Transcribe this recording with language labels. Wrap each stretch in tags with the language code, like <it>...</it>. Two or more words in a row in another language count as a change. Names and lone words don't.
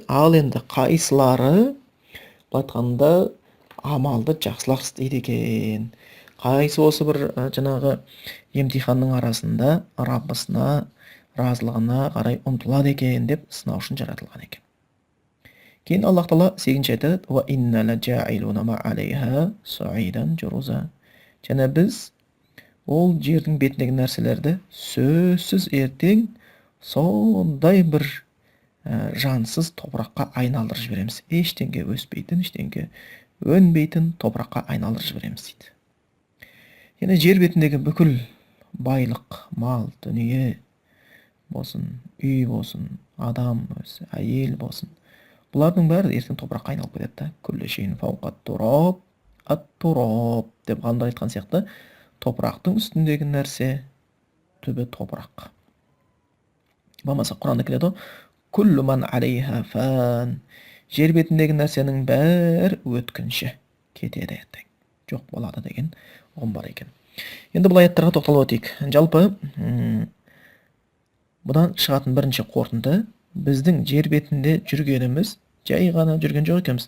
<kk>Ал енді қайсылары былай айтқанда амалды жақсылап істейді екен. Қайсы осы бір жаңағы емтиханның арасында Раббысына, разылығына қарай ұмтылады екен деп сынау үшін жаратылған екен. Кейін Аллах тағала 8-ші айтады:</kk> <ar>"وإنا لجاعلون ما عليها صعيدا جرزا."</ar> <kk>Және біз ол жердің бетіндегі нәрселерді сөзсіз ертең сондай бір жансыз топыраққа айналдырып жібереміз. Ештеңе өспейтін, ештеңе өнбейтін топыраққа айналдырып жібереміз дейді. Яғни жер бетіндегі бүкіл байлық, мал, дүние болсын, үй болсын, адам өзі, әйел болсын, бұлардың бәрі ертең топыраққа айналып кетеді да.</kk> <ar>كل شيء فوق تراب التراب</ar> <kk>деп ғалымдар айтқан сияқты, топырақтың үстіндегі нәрсе түбі топырақ. Болмаса Құранда келеді,</kk> <ar>كل من عليها فان.</ar> <kk>Жер бетіндегі нәрсенің бәрі өткінші кетеді ертең. Жоқ болады деген ұғым бар екен. Енді бұл аяттарға тоқталып өтейік. Жалпы бұдан шығатын бірінші қорытынды, біздің жер бетінде жүргеніміз жай ғана жүрген жоқ екенбіз.</kk>